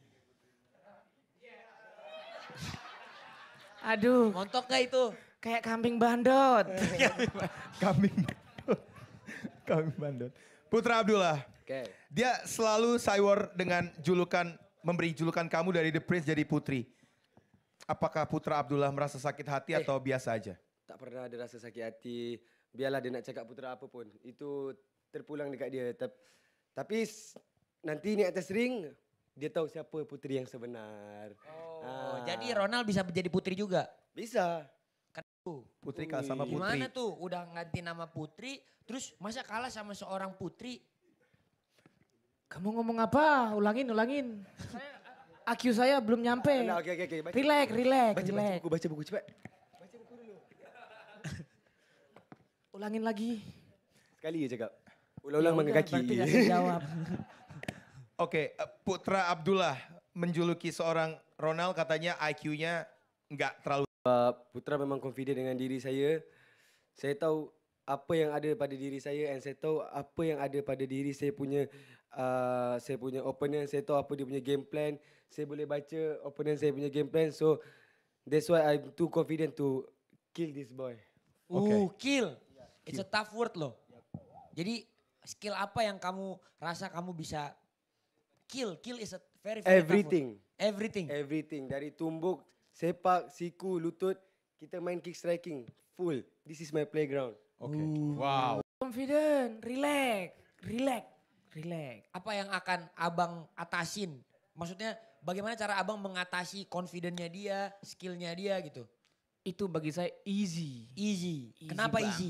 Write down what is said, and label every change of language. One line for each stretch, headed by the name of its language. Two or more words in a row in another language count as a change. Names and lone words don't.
Indonesian: Aduh, Montok gak itu? kayak kambing bandot. Kambing bandot. Kambing bandot. Putra Abdullah. Oke. Dia selalu cywar dengan memberi julukan kamu dari The Prince jadi Putri. Apakah Putra Abdullah merasa sakit hati atau biasa aja?
Malay: Tak pernah ada rasa sakit hati. Biarlah dia nak cakap Putra apa pun. Itu terpulang dekat dia. Tapi nanti ni atas ring, dia tahu siapa putri yang sebenar.
Indonesian: Oh, jadi Ronald bisa menjadi putri juga? Bisa. Putri kalah sama Putri. Gimana tuh? Udah ganti nama Putri, terus masa kalah sama seorang putri? Kamu ngomong apa? Ulangin. IQ saya belum nyampe. Nah, oke. Relax. Baca buku cepat. Ulangin lagi.
Malay: Sekali je cakap. Ulang-ulang
Indonesian: Ya udah, mengekaki. berarti gak saya jawab. Oke, Putra Abdullah menjuluki seorang Ronald katanya IQ-nya nggak terlalu.
Malay: Putra memang confident dengan diri saya. Saya tahu apa yang ada pada diri saya and saya tahu apa yang ada pada diri saya punya opponent. Saya tahu apa dia punya
English: game plan.
Malay: Saya boleh baca opponent saya punya
English: game plan. So that's why I'm too confident to kill this boy. Kill. It's a tough word loh.
Indonesian: Jadi skill apa yang kamu rasa kamu bisa kill?
English: Kill is a very Everything. tough word. Everything. Everything.
Malay: Dari tumbuk, sepak, siku, lutut. Kita main
English: kick striking. Full. This is my playground.
Indonesian: Oke. Wow.
English: Confident, relax.
Indonesian: Apa yang akan abang atasin? Maksudnya bagaimana cara abang mengatasi confidence-nya dia, skill-nya dia gitu?
Malay: Itu bagi saya easy.
Indonesian: Easy. Kenapa easy?